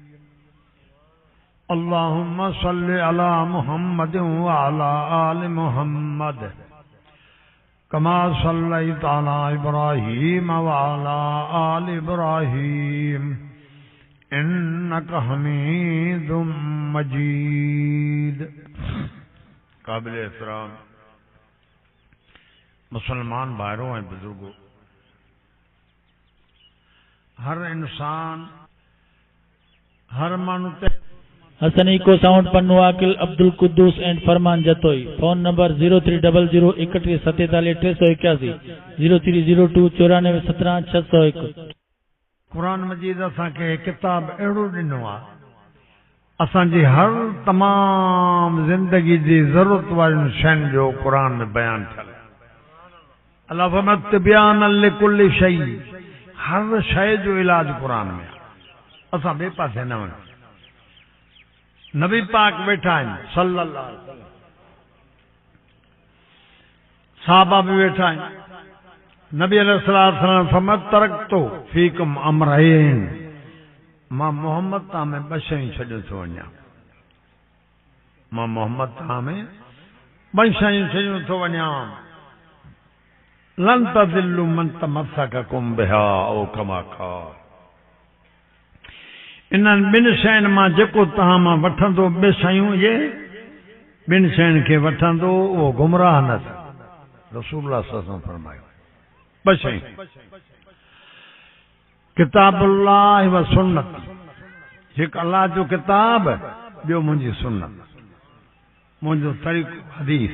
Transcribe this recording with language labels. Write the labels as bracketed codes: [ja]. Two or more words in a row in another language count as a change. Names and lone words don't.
[ar] اللهم صل على محمد وعلى آل محمد كما صليت على إبراهيم وعلى آل إبراهيم إنك حميد مجيد. [ur] قابل احترام مسلمان بھائیوں اور بزرگوں، ہر انسان ہر مانتے حسنی کو ساؤنڈ پنوں عاقل عبدالقدوس اینڈ فرمان جتوئی. [en] phone number [ur] 0300314381 0302 9417 601। [sd] कुरान मजीद असांखे किताब अहिड़ो ॾिनो आहे असांजी हर तमाम ज़िंदगी जी ज़रूरत वारियुनि शयुनि जो कुरान में बयान थियल आहे। अल्लाह फरमाए [ar] تبيانا لكل شيء, [sd] हर शइ जो इलाज कुरान में आहे। असां ॿिए पासे न वञूं। नबी पाक वेठा आहिनि [ar] صلى الله عليه وسلم, [sd] सहाबा भी वेठा आहिनि। नबी अलैहिस्सलाम फरमाया [ar] تركت فيكم أمرين, [sd] मां मोहम्मद तां में ॿ शयूं छॾे थो वञा। मां मोहम्मद तां में ॿ शयूं छॾे थो वञा। [ar] لن تضلوا ما تمسكتم بهما أو كما قال, [sd] इन्हनि ॿिनि शयुनि मां जेको तव्हां मां वठंदो, ॿ शयूं इहे ॿिनि शयुनि खे वठंदो उहो गुमराह न थींदो। रसूलुल्लाह [ar] صلى الله عليه وسلم [sd] फरमायो ॿ शयूं, [ar] كتاب الله وسنة, [sd] हिकु अल्लाह जो किताब, ॿियो मुंहिंजी सुन्नत, मुंहिंजो तरीक़ो हदीस।